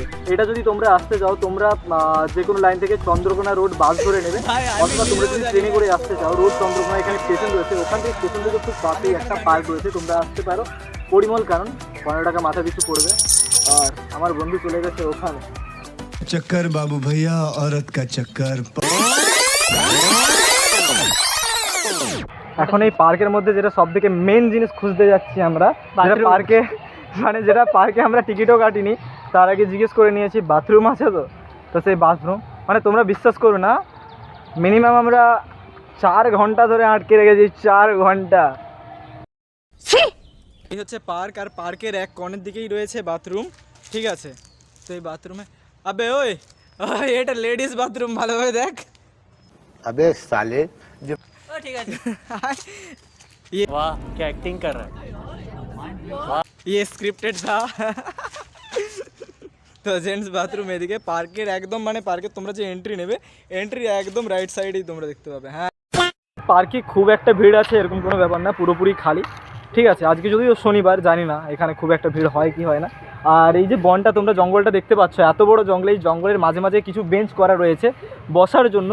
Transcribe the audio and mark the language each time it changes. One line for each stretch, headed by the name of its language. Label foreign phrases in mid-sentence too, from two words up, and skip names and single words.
Bangla: এটা যদি তোমরা আসতে চাও, তোমরা যে কোনো লাইন থেকে চন্দ্রকোনা রোড বাস ধরে নেবে, অথবা তোমরা যদি ট্রেনে করে আসতে চাও, রোড চন্দ্রকোনা এখানে স্টেশন রয়েছে, ওখান থেকে স্টেশন থেকে খুব কাছেই একটা পার্ক রয়েছে, তোমরা আসতে পারো পরিমল কানন। 15 টাকা মাথা পিছু পড়বে। আর আমার বন্ধু চলে গেছে ওখানে।
Hindi: चक्कर बाबू भैया औरत का चक्कर।
Bangla: এখন এই পার্কের মধ্যে যেটা সব থেকে মেন জিনিস খুঁজতে যাচ্ছি আমরা, যেটা পার্কে আমরা টিকিটও কাটিনি, তার আগে জিজ্ঞেস করে নিয়েছি বাথরুম আছে তো সেই বাথরুম, মানে তোমরা বিশ্বাস করো না, মিনিমাম আমরা 4 ঘন্টা ধরে আটকে রেখেছি, 4 ঘন্টা। এই হচ্ছে পার্ক, আর পার্কের এক কর্নের দিকেই রয়েছে বাথরুম, ঠিক আছে। তো এই বাথরুমে আবে ওই এটা লেডিস বাথরুম, ভালোভাবে দেখ।
Hindi: अबे साले
Bangla: ঠিক আছে।
Hindi: वाह क्या एक्टिंग कर रहा है। ये स्क्रिप्टेड था।
Bangla: তো জেন্টস বাথরুম এদিকে পার্কের একদম, মানে পার্কের তোমরা যে এন্ট্রি নেবে, এন্ট্রি একদম
English: right side
Bangla: তোমরা দেখতে পাবে। হ্যাঁ, পার্কে খুব একটা ভিড় আছে এরকম কোনো ব্যাপার না, পুরোপুরি খালি, ঠিক আছে। আজকে যদিও শনিবার, জানি না এখানে খুব একটা ভিড় হয় কি হয় না। আর এই যে বনটা, তোমরা জঙ্গলটা দেখতে পাচ্ছ, এত বড় জঙ্গল, এই জঙ্গলের মাঝে মাঝে কিছু বেঞ্চ করা রয়েছে বসার জন্য।